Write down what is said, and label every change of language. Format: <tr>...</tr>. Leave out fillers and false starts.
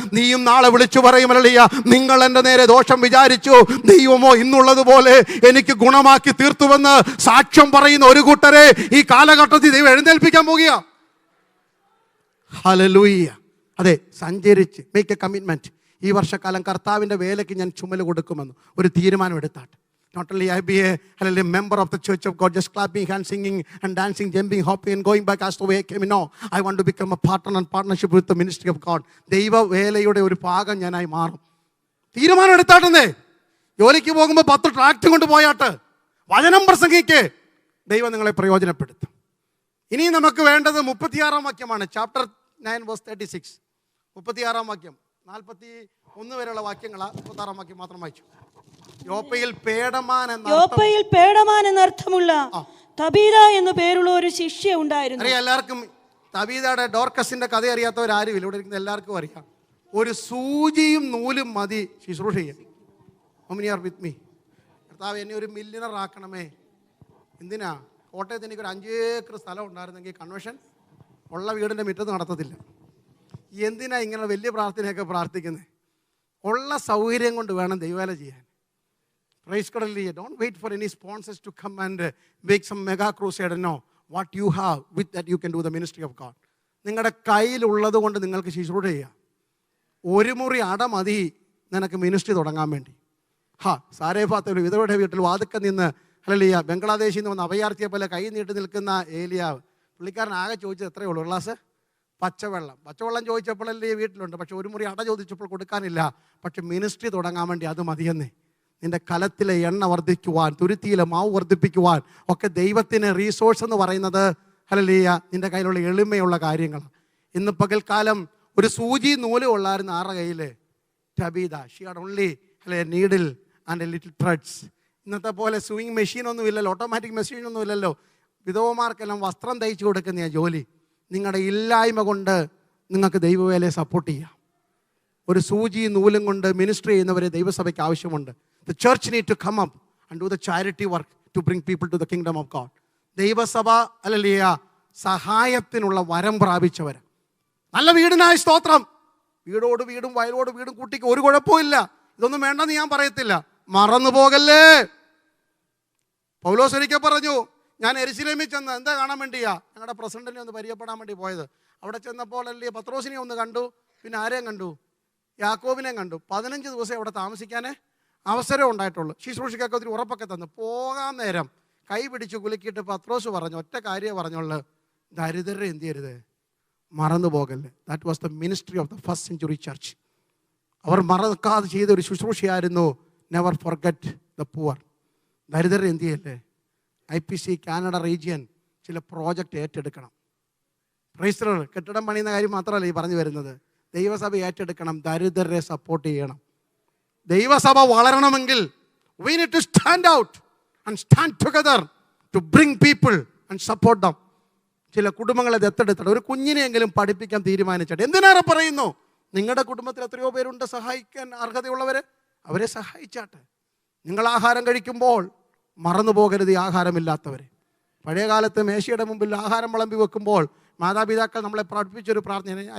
<ml>നീയും നാളെ വിളിച്ചു പറയും, ഹല്ലേലൂയ, നിങ്ങൾ എൻ്റെ നേരെ ദോഷം വിചാരിച്ചു, ദൈവമോ ഇന്നുള്ളതുപോലെ എനിക്ക് ഗുണമാക്കി തീർത്തുവെന്ന് സാക്ഷ്യം പറയുന്ന ഒരു കൂട്ടരെ ഈ കാലഘട്ടത്തിൽ ദൈവം എഴുന്നേൽപ്പിക്കാൻ പോകുക. ഹല്ലേലൂയ. അതെ, സഞ്ചരിച്ച്</ml> <en>Make a commitment.</en> <ml>ഈ വർഷക്കാലം കർത്താവിൻ്റെ വേലയ്ക്ക് ഞാൻ ചുമല് കൊടുക്കുമെന്ന് ഒരു തീരുമാനം എടുത്താട്ടെ.</ml> <en>Not only I be a member of the church of God, just clapping hands, singing and dancing, jumping, hopping and going back as the way I came. No, I want to become a partner and partnership with the ministry of God.</en> <ml>ദൈവ വേലയുടെ ഒരു ഭാഗം ഞാനായി മാറും. തീരുമാനം എടുത്താട്ടെന്നേ. ജോലിക്ക് പോകുമ്പോൾ 10 tract കൊണ്ട് പോയാട്ട് വചനം പ്രസംഗിക്ക്. ദൈവം നിങ്ങളെ പ്രയോജനപ്പെടുത്തും. ഇനി നമുക്ക് വേണ്ടത് 36 വാക്യമാണ്.</ml> <en>Chapter 9 verse 36.</en> <ml>36 വാക്യം 41 വരെയുള്ള വാക്യങ്ങളാണ്. 36 വാക്യം മാത്രം വായിച്ചു. യോപ്പയിൽ പേടമാൻ എന്നർത്ഥമുള്ള തബീത എന്നു പേരുള്ള ഒരു ശിഷ്യ ഉണ്ടായിരുന്നു. അറിയാം എല്ലാവർക്കും തബീതയുടെ ഡോർക്കസിന്റെ കഥ അറിയാത്തവരാരുമില്ല. ഇവിടെ ഇരിക്കുന്ന എല്ലാവർക്കും അറിയാം. ഒരു സൂചിയും നൂലും മതി ശുശ്രൂഷ ചെയ്യാൻ.</ml> <en>With me.</en> <ml>കർത്താവ് എന്നെ ഒരു മില്യണർ ആക്കണമേ. എന്തിനാ? കോട്ടയത്ത് എനിക്കൊരു 5 ഏക്കർ സ്ഥലം ഉണ്ടായിരുന്നെങ്കിൽ കൺവെൻഷൻ ഉള്ള വീടിൻ്റെ മുറ്റത്ത് നടത്തത്തില്ല. എന്തിനാ ഇങ്ങനെ വലിയ പ്രാർത്ഥനയൊക്കെ പ്രാർത്ഥിക്കുന്നത്? ഉള്ള സൗകര്യം കൊണ്ട് വേണം ദൈവവേല ചെയ്യാൻ.</ml> <en>Praise God. Don't wait for any sponsors to come and make some mega crusade. No, what you have, with that you can do the ministry of God.</en> <ml>നിങ്ങളുടെ കയ്യിലുള്ളത് കൊണ്ട് നിങ്ങൾക്ക് ശുശ്രൂഷ ചെയ്യാം. ഒരു മുറി അട മതി നിനക്ക് മിനിസ്ട്രി തുടങ്ങാൻ വേണ്ടി. സാരേഫാത്ത വിധവയുടെ വീട്ടിൽ വാതുക്ക നിന്ന് ഹല്ലേലൂയ ബംഗ്ലാദേശിൽ നിന്ന് വന്ന് അഭയാർത്ഥിയെ പോലെ കൈ നീട്ടി നിൽക്കുന്ന ഏലിയാവ്. പുള്ളിക്കാരൻ ആകെ ചോദിച്ചത് എത്രയേ ഉള്ളൂ? ഒരു ഗ്ലാസ് പച്ചവെള്ളം ചോദിച്ചപ്പോഴല്ലേ വീട്ടിലുണ്ട്. പക്ഷെ ഒരു മുറി അട ചോദിച്ചപ്പോൾ കൊടുക്കാനില്ല. പക്ഷെ മിനിസ്ട്രി തുടങ്ങാൻ വേണ്ടി അത് മതിയെന്നേ. നിൻ്റെ കലത്തിലെ എണ്ണ വർദ്ധിക്കുവാൻ, തുരുത്തിയിലെ മാവ് വർദ്ധിപ്പിക്കുവാൻ ഒക്കെ ദൈവത്തിന് റീസോഴ്സ് എന്ന് പറയുന്നത് ഹല്ലേലൂയ നിൻ്റെ കയ്യിലുള്ള എളിമയുള്ള കാര്യങ്ങളാണ്. ഇന്ന് പകൽക്കാലം ഒരു സൂചി നൂല് ഉള്ളായിരുന്നു ആരുടെ കയ്യിൽ? ടബീത.</ml> <en>She had only needle and a little threads.</en> <ml>ഇന്നത്തെ പോലെ സ്വിങ് മെഷീനൊന്നും ഇല്ലല്ലോ, ഓട്ടോമാറ്റിക് മെഷീനൊന്നും ഇല്ലല്ലോ. വിധവമാർക്കെല്ലാം വസ്ത്രം തയ്ച്ചു കൊടുക്കുന്ന ജോലി. നിങ്ങളുടെ ഇല്ലായ്മ കൊണ്ട് നിങ്ങൾക്ക് ദൈവവേലയെ സപ്പോർട്ട് ചെയ്യാം. ഒരു സൂചി നൂലും കൊണ്ട് മിനിസ്ട്രി ചെയ്യുന്നവരെ ദൈവസഭയ്ക്ക് ആവശ്യമുണ്ട്.</ml> <en>The church need to come up and do the charity work to bring people to the kingdom of God.</en> <ml>ദൈവസഭ ഹല്ലേലൂയ സഹായത്തിനുള്ള വരം പ്രാപിച്ചവർ. നല്ല വീടിനായി സ്തോത്രം. വീടോട് വീടും വയലോട് വീടും കൂട്ടിക്ക് ഒരു കുഴപ്പമില്ല. ഇതൊന്നും വേണ്ടെന്ന് ഞാൻ പറയത്തില്ല. മറന്നു പോകല്ലേ. പൗലോസ് ഒരിക്കൽ പറഞ്ഞു, ഞാൻ യെരൂശലേമിൽ ചെന്ന് എന്താ കാണാൻ വേണ്ടിയാ? ഞങ്ങളുടെ പ്രസിഡന്റിനെ ഒന്ന് പരിചയപ്പെടാൻ വേണ്ടി പോയത്. അവിടെ ചെന്നപ്പോൾ അല്ലേ പത്രോസിനെ ഒന്ന് കണ്ടു. പിന്നെ ആരെയും കണ്ടു? യാക്കോബിനെയും കണ്ടു. 15 ദിവസം അവിടെ താമസിക്കാനേ അവസരം ഉണ്ടായിട്ടുള്ളൂ. ശുശ്രൂഷയ്ക്കൊക്കെ ഒത്തിരി ഉറപ്പൊക്കെ തന്നു. പോകാൻ നേരം കൈ പിടിച്ച് കുലുക്കിയിട്ട് പത്രോസ് പറഞ്ഞു, ഒറ്റ കാര്യമേ പറഞ്ഞുള്ളൂ, ദരിദ്രരെ എന്ത് ചെയ്യരുത്, മറന്നു പോകല്ലേ.</ml> <en>That was the ministry of the first century church.</en> <ml>അവർ മറക്കാതെ ചെയ്ത ഒരു ശുശ്രൂഷയായിരുന്നു</ml> <en>Never forget the poor.</en> <ml>ദരിദ്രരെ എന്ത് ചെയ്യല്ലേ. IPC കാനഡ റീജിയൻ ചില പ്രോജക്റ്റ് ഏറ്റെടുക്കണം.</ml> <en>Praise the lord.</en> <ml>കെട്ടിടം പണിയുന്ന കാര്യം മാത്രമല്ല ഈ പറഞ്ഞു വരുന്നത്. ദൈവസഭ ഏറ്റെടുക്കണം, ദരിദ്രരെ സപ്പോർട്ട് ചെയ്യണം. ദൈവസഭ വളരണമെങ്കിൽ</ml> <en>we need to stand out and stand together to bring people and support them.</en> <ml>ചില കുടുംബങ്ങളെ ദത്തെടുത്തിട്ട് ഒരു കുഞ്ഞിനെയെങ്കിലും പഠിപ്പിക്കാൻ തീരുമാനിച്ചിട്ട് എന്തിനേറെ പറയുന്നു, നിങ്ങളുടെ കുടുംബത്തിൽ എത്രയോ പേരുണ്ട് സഹായിക്കാൻ അർഹതയുള്ളവർ, അവരെ സഹായിച്ചാട്ടെ. നിങ്ങൾ ആഹാരം കഴിക്കുമ്പോൾ മറന്നു പോകരുത് ഈ ആഹാരമില്ലാത്തവരെ. പഴയ കാലത്ത് മേശയുടെ മുമ്പിൽ ആഹാരം വിളമ്പി വെക്കുമ്പോൾ മാതാപിതാക്കൾ നമ്മളെ പഠിപ്പിച്ചൊരു പ്രാർത്ഥന.</ml>